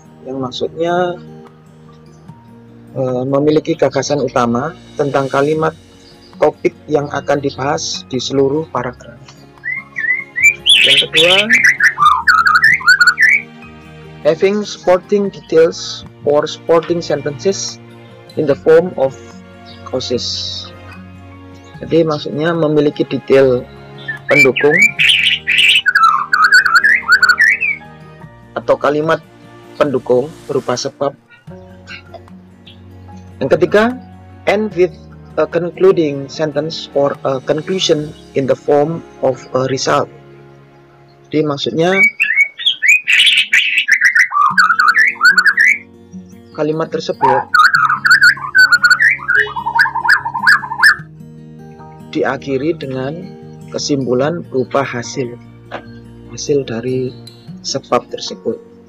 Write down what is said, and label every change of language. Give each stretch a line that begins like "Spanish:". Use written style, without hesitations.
Indonesian: Yang maksudnya memiliki gagasan utama tentang kalimat topik yang akan dibahas di seluruh paragraf. Yang kedua,
English: having supporting details or supporting sentences in the form of causes.
Indonesian: Jadi maksudnya memiliki detail pendukung atau kalimat pendukung berupa sebab. Yang ketiga,
English: end with a concluding sentence or a conclusion in the form of a result.
Indonesian: Jadi maksudnya kalimat tersebut diakhiri dengan kesimpulan berupa hasil dari sebab tersebut.